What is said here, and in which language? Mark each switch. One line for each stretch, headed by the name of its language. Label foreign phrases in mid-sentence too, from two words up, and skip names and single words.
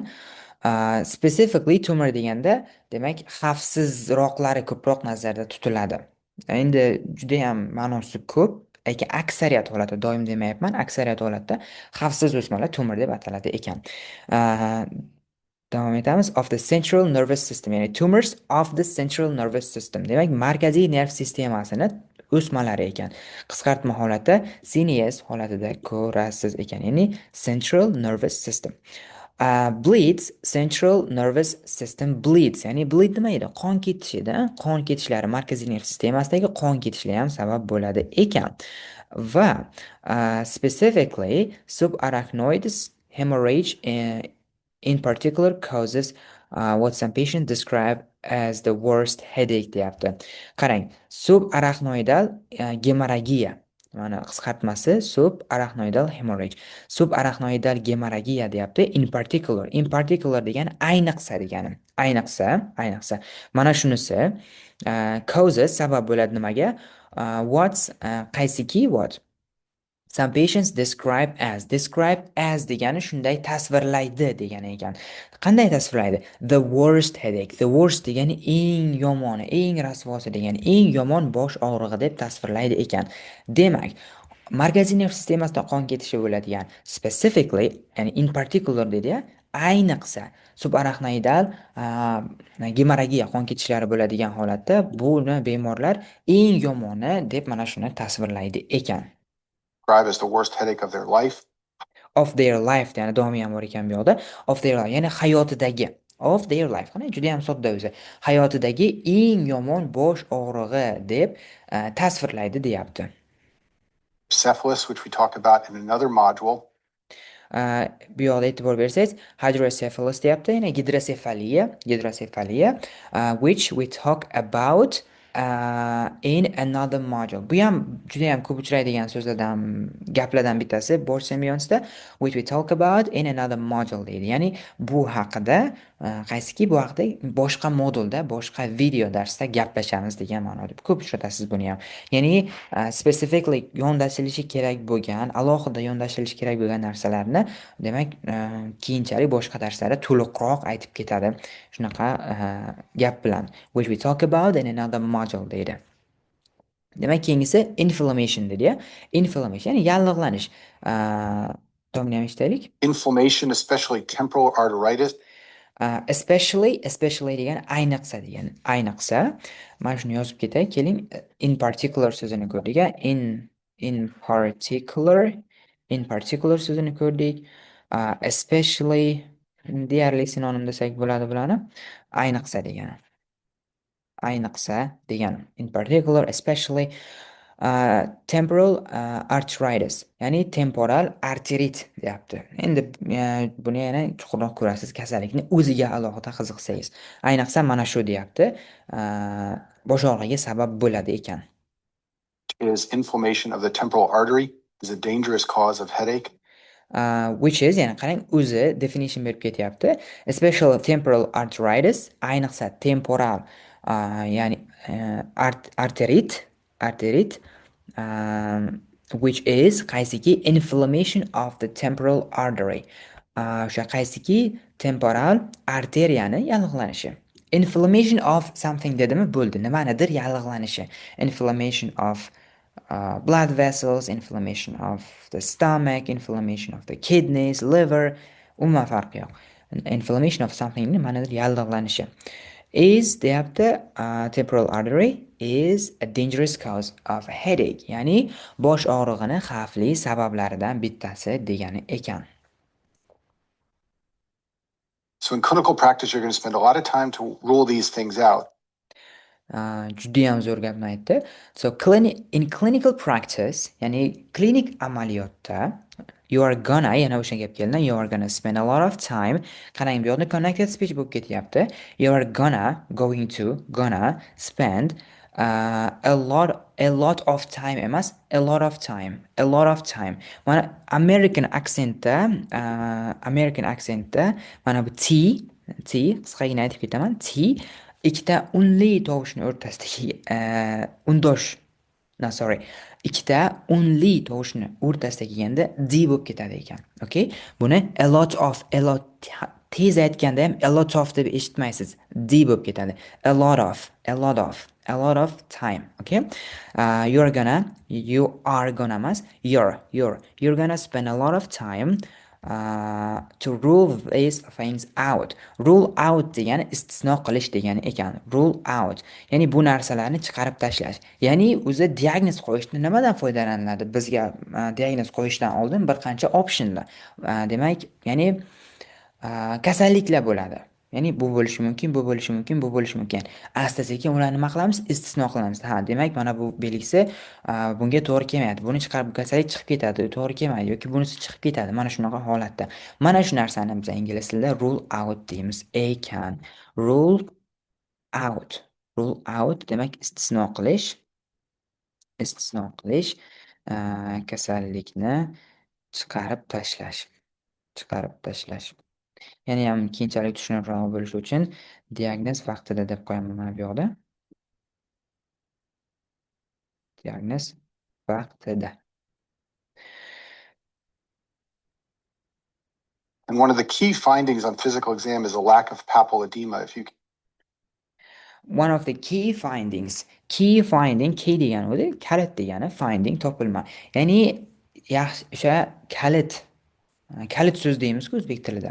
English: Specifically tumor
Uzbek: deganda, demak, xavfsizroqlari ko'proq nazarda tutiladi. Endi juda ham ma'nosi ko'p, lekin aksariyat holatda, doim demayapman, aksariyat holatda xavfsiz o'smalar tumor deb ataladi ekan. Uh, Davom etamiz.
English: Of the central nervous system, ya'ni tumors of the central nervous system.
Uzbek: Demak, markaziy nerv sistemasini o'smalari ekan. Qisqartma holatda CNS holatida ko'rasiz ekan, ya'ni
English: central nervous system. Bleeds, central nervous system bleeds.
Uzbek: Ya'ni bleed nima edi? Qon ketishida, qon ketishlari markaziy nerv sistemasidagi qon ketishlari ham sabab bo'ladi ekan.
English: Va specifically subarachnoid hemorrhage in particular causes what some patients describe as the worst headache deyapti.
Uzbek: Qarang, subarachnoidal gemorragiya. Mana qisqartmasi
English: subarachnoidal hemorrhage.
Uzbek: Subarachnoidal gemorragiya deyapti.
English: In particular
Uzbek: degani ayniqsa degani. Ayniqsa. Mana shunisi causes sabab bo'ladi nimaga? Qaysiki what?
English: Some patients describe as
Uzbek: degani shunday tasvirlaydi degani ekan. Qanday tasvirlaydi?
English: The worst headache. The worst
Uzbek: degani eng yomoni, eng rasvosi degani, eng yomon bosh og'rig'i deb tasvirlaydi ekan. Demak, markaziy nerv sistemasida qon ketishi bo'ladigan specifically, ya'ni
English: in particular
Uzbek: dedi-ya, ayniqsa subarachnoidal gemorragiya qon ketishlari bo'ladigan holatda buni bemorlar eng yomoni deb mana shuni tasvirlaydi ekan.
English: Describe as the worst headache of their life. Of their life,
Uzbek: ya'ni davomi ham bor ekan bu yoqda.
English: Of their life,
Uzbek: ya'ni hayotidagi.
English: Of their life.
Uzbek: Qani juda ham sodda o'zi. Hayotidagi eng yomon bosh og'rig'i deb tasvirlaydi deyapti.
English: Cephalus, which we talk about in another module.
Uzbek: Bu yoqda e'tibor bersangiz, hydrocephalus deyapti, ya'ni gidrosefaliya,
English: which we talk about in another module.
Uzbek: Bu ham juda ham ko'p uchraydigan so'zlardan, gaplardan bittasi Bosh Semyonsda,
English: which we talk about in another module deydi.
Uzbek: Ya'ni bu haqida qaysiki bu haqida boshqa modulda, boshqa video darsda gaplashamiz degan ma'noda. Ko'p uchratasiz buni ham. Ya'ni specifically yondashilishi kerak bo'lgan, alohida yondashilishi kerak bo'lgan narsalarni, demak, keyinchalik boshqa darslarda to'liqroq aytib ketadi. Shunaqa gap bilan.
English: Which we talk about in another module deydi.
Uzbek: Demak, keyingisi inflammation dedi ya. Inflammation, ya'ni yallig'lanish. Tomni ham eshitaylik.
English: Inflammation, especially temporal arteritis.
Uzbek: Especially degan ayniqsa degan. Ayniqsa. Mana shuni yozib ketay. Keling,
English: in particular
Uzbek: so'zini ko'rdik.
English: In particular
Uzbek: so'zini ko'rdik. Especially deyarli sinonim desak bo'ladi bularni. Ayniqsa degani.
English: In particular, especially temporal arteritis,
Uzbek: ya'ni temporal arterit deyapti. Endi buni yana chuqurroq ko'rasiz, kasallikni o'ziga alohida qiziqsangiz. Ayniqsa mana shu deyapti. Bosh og'rig'iga sabab bo'ladi ekan.
English: Is inflammation of the temporal artery is a dangerous cause of headache. Which is,
Uzbek: ya'ni qarang, o'zi definition berib ketyapti.
English: Special temporal arteritis,
Uzbek: ayniqsa temporal, ya'ni arterit,
English: which is qaysiki inflammation of the temporal artery.
Uzbek: O'sha qaysiki temporal arteriyani yallig'lanishi.
English: Inflammation of something
Uzbek: dedimi bo'ldi. Nimanidir yallig'lanishi.
English: Inflammation of blood vessels, inflammation of the stomach, inflammation of the kidneys, liver,
Uzbek: umuman farqi yo'q.
English: Inflammation of something
Uzbek: nimanidir yallig'lanishi. Is deyapti,
English: temporal artery is a dangerous cause of headache.
Uzbek: Ya'ni bosh og'rig'ini xavfli sabablaridan bittasi degani ekan.
English: So in clinical practice, you're going to spend a lot of time to rule these things out.
Uzbek: Juda ham zo'r gapni aytdi.
English: So in clinical practice,
Uzbek: ya'ni klinik amaliyotda,
English: you are gonna,
Uzbek: yana o'sha gap keldi,
English: you are gonna spend a lot of time.
Uzbek: Qarang, bu yoqda
English: connected speech
Uzbek: bo'lib ketyapti.
English: You are gonna spend A lot of time emas, a lot of time, a lot of time.
Uzbek: Mana American aksentda mana bu qisqagina aytib ketaman. Ikkita unli tovushni o'rtasidagi undosh,
English: no, sorry,
Uzbek: ikkita unli tovushni o'rtasida kelganda d bo'lib ketadi ekan. Okay? Buni tez aytganda ham
English: a lot of
Uzbek: deb eshitmaysiz. D bo'lib ketadi.
English: A lot of time. Okay? You are gonna emas, you're gonna spend a lot of time to rule these things out. Rule out
Uzbek: degani istisno qilish degani ekan.
English: Rule out.
Uzbek: Ya'ni bu narsalarni chiqarib tashlash. Ya'ni o'zi diagnoz qo'yishni nimadan foydalaniladi? Bizga diagnoz qo'yishdan oldin bir qancha optionlar. Demak, ya'ni kasalliklar bo'ladi. Ya'ni bu bo'lishi mumkin, bu bo'lishi mumkin, bu bo'lishi mumkin. Asta-sekin ularni nima qilamiz? Istisno qilamiz. Ha, demak, mana bu belgisi bunga to'g'ri kelmaydi. Buni chiqarib kasallik chiqib ketadi, to'g'ri kelmaydi yoki bunisi chiqib ketadi. Mana shunaqa holatda. Mana shu narsani biz ingliz tilida
English: rule out
Uzbek: deymiz ekan.
English: Rule out. Rule out
Uzbek: demak istisno qilish, kasallikni chiqarib tashlash. Chiqarib tashlash. Yana ham keyinchalik tushunarliroq bo'lishi uchun diagnoz vaqtida deb qo'yaman mana bu yoqda. Diagnoz vaqtida.
English: And one of the key findings on physical exam is a lack of papilledema. If you One of the key finding, key
Uzbek: degani o'zi kalit degani,
English: finding topilma.
Uzbek: Ya'ni yaxshi o'sha kalit so'z deymizku o'zbek tilida.